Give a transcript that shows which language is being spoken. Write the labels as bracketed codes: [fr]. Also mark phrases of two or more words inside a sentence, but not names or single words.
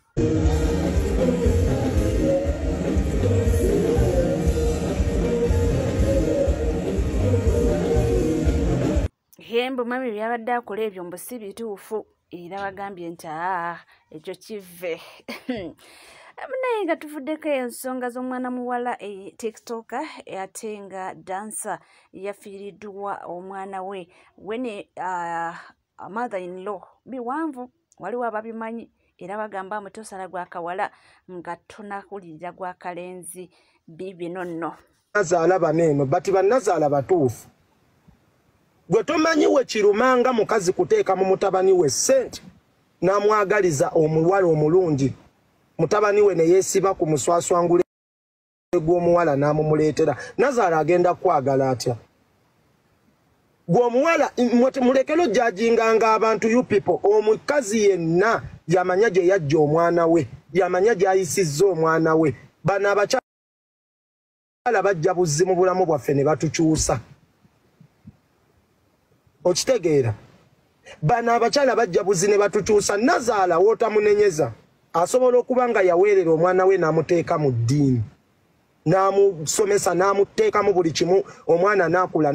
[lg] Hembu mami byabadde akola ebyo mbu si bituufu era bagambye nti ekyo kive. Naye nga tuvuddeko ensonga z'omwana muwala TikToker ate nga dancer yafiiriddwa omwana we wene mother-in-law biwanvu waliwo ababimanyi era bagamba mutosala gwa kawala nga tonakulira gwa kalenzi bibino nno. Nazaala baneeno bati bannazaala batuufu. Gwe tomanyi we kirumanga mukazi kuteeka mu mutabani we ssente n'amwagaliza omuwala omulungi. Mutabani we ne yeesiba ku muswaswangule gw'omuwala n'amumuleetera. Nazaala agenda kwagala atya? Gwe omuwala mulekero jajinganga abantu [en] you people. [lg] Omukazi yenna yamanya gye yajja omwana we, yamanya gy'ayisizza omwana we. Bano abakyala bajja buzzi mu bulamu bwaffe ne batukyusa. Okitegeera? Bano abakyala bajja buzzi ne batukyusa. Nazaala wootamunenyeza asobola okuba nga yaweerera omwana we n'amuteeka mu ddiini, n'amusomesa n'amuteeka mu buli kimu, omwana n'akula.